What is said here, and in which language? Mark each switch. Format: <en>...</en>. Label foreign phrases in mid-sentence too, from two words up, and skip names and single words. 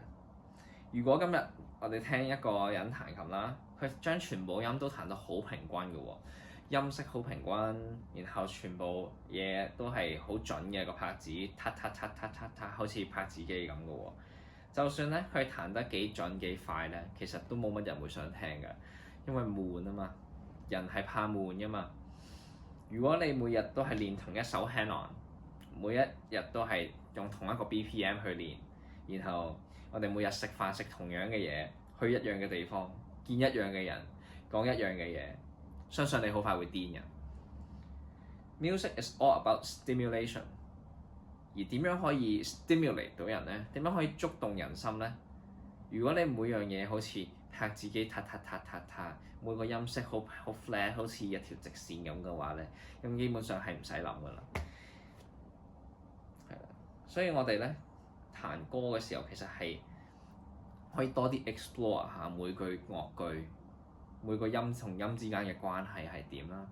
<yue>如果今日我哋聽一個人彈琴啦，佢將全部音都彈得好平均嘅喎，音色好平均，然後全部嘢都係好準嘅，個拍子，嗒嗒嗒嗒嗒嗒，好似拍子機咁嘅喎。就算咧佢彈得幾準幾快咧，其實都冇乜人會想聽嘅，因為悶啊嘛，人係怕悶㗎嘛。如果你每日都係練同一首 hand-on，每一日都係用同一個 BPM 去練，然後我哋每日食飯食同樣嘅嘢，去一樣嘅地方，見一樣嘅人，講一樣嘅嘢，相信你好快會癲嘅。</yue> <en>Music is all about stimulation。</en> <yue>而點樣可以 stimulate 到人咧？點樣可以觸動人心咧？如果你每樣嘢好似拍自己嗒嗒嗒嗒嗒，每個音色好 flat， 好似一條直線咁嘅話咧，咁基本上係唔使諗噶啦。係啦，所以我哋咧彈歌嘅時候，其實係可以多啲 explore 下每句樂句，每個音同音之間嘅關係係點啦？</yue>